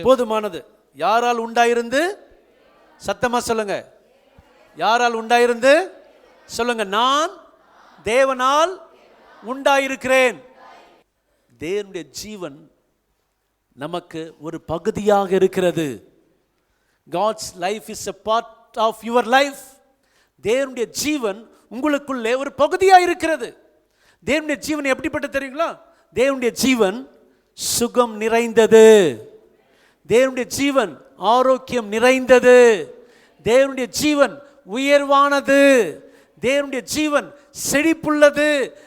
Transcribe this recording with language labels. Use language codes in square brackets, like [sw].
[ta] போதுமானது. யாரால் உண்டாயிருந்து? சத்தமா சொல்லுங்க. யாரால் உண்டாயிருந்து? சொல்லுங்க. நான் தேவனால் உண்டாயிருக்கிறேன். தேவனுடைய ஜீவன் நமக்கு ஒரு பகுதியாக இருக்கிறது. [en] God's life is a part of your life. [ta] தேவனுடைய ஜீவன் உங்களுக்குள்ளே ஒரு பகுதியாக இருக்கிறது. தேவனுடைய ஜீவன் எப்படிப்பட்ட தெரியுங்களா? தேவனுடைய ஜீவன் சுகம் நிறைந்தது. தேவனுடைய ஜீவன் ஆரோக்கியம் நிறைந்தது. தேவனுடைய ஜீவன் உயர்வானது. தேவனுடைய ஜீவன் செழிப்புள்ளது.